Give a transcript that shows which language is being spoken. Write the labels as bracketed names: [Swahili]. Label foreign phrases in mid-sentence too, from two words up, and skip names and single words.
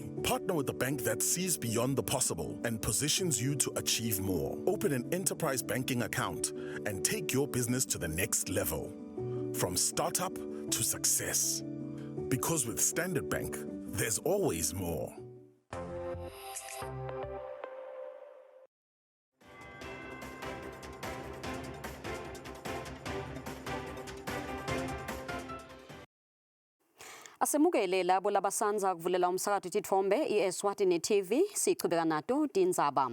[English] Partner with a bank that sees beyond the possible and positions you to achieve more. Open an enterprise banking account and take your business to the next level. From startup to success. Because with Standard Bank, there's always more. [Swati] Asemukele labo labasanza kuvulela umsakazo Tithombe iEswatini TV sichubeka nato tindzaba.